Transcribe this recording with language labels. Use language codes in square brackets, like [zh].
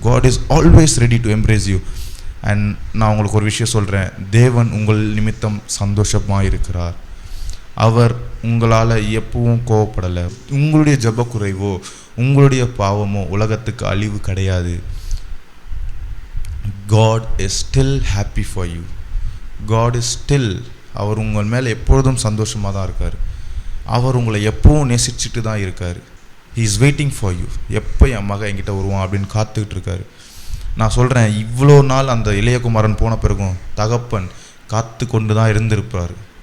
[en] God is always ready to embrace you. [ta] And நான் உங்களுக்கு ஒரு விஷயம் சொல்கிறேன், தேவன் உங்கள் நிமித்தம் சந்தோஷமாக இருக்கிறார். அவர் உங்களால் எப்பவும் கோவப்படலை. உங்களுடைய ஜபக்குறைவோ உங்களுடைய பாவமோ உலகத்துக்கு அழிவு கிடையாது. [en] God is still happy for you. God is still, [ta] அவர் உங்கள் மேலே எப்பொழுதும் சந்தோஷமாக தான் இருக்கார். அவர் உங்களை எப்பவும் நேசிச்சுட்டு தான் இருக்கார். [en] He is waiting for you. [ta] எப்போ என் மகன் என்கிட்ட வருவான் அப்படின்னு காத்துக்கிட்டு இருக்காரு. நான் சொல்கிறேன், இவ்வளோ நாள் அந்த இளையகுமாரன் போன பிறகும் தகப்பன் காத்து கொண்டு தான் இருந்திருப்பார்.